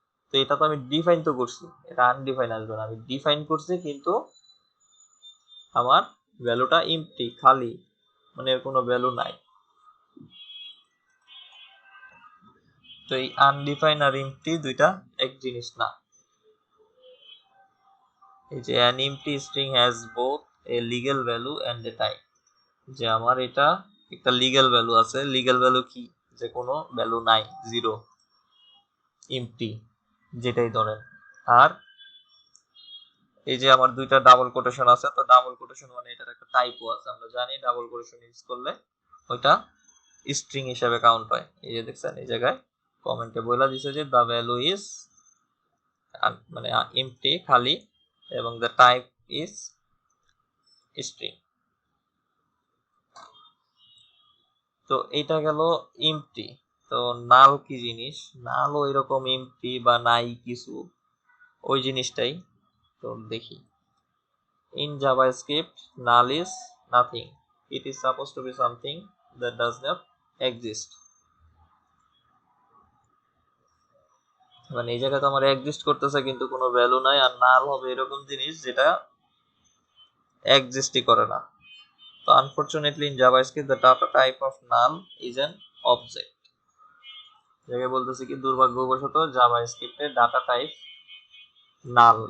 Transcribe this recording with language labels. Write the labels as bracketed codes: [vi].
[bn] তো এটা তো আমি ডিফাইন তো করছি, এটা আনডিফাইন আসবে না। আমি ডিফাইন করছি কিন্তু আমার ভ্যালুটা এমটি খালি, মানে এর কোনো ভ্যালু নাই। তো এই আনডিফাইন আর এমটি দুইটা এক জিনিস না। এই যে [en] an empty string has both a legal value and a type, [bn] যে আমার এটা একটা লিগ্যাল ভ্যালু আছে। লিগ্যাল ভ্যালু কি? যে কোনো ভ্যালু নাই, জিরো, এমটি, যেটাই ধরেন। আর এই যে আমার দুইটা ডাবল কোটেশন আছে, তো ডাবল কোটেশন মানে এটার একটা টাইপও আছে। আমরা জানি ডাবল কোটেশন ইউজ করলে ওইটা স্ট্রিং হিসাবে কাউন্ট হয়। এই যে দেখছেন এই জায়গায় কমেন্টে বলে দিছে যে [en] the value is [bn] মানে এমটি, খালি, এবং [en] The type is string. [bn] তো এটা গেল এমটি। তো নাল কি জিনিস? নালও এরকম এমটি বা নাই কিছু, ওই জিনিসটাই। তো দেখি, [en] in JavaScript null is nothing, it is supposed to be something that does not exist। [bn] মানে এই জায়গায় তো আমার এক্সিস্ট করতেছে কিন্তু কোনো ভ্যালু নাই, আর নাল হবে এরকম জিনিস যেটা এক্সিস্টই করে না। [en] তো unfortunately in JavaScript the data type of null is an object. [bn] জায়গায় বলতেছে কি, দুর্ভাগ্যবশত জাভাস্ক্রিপ্টের ডাটা টাইপ নাল।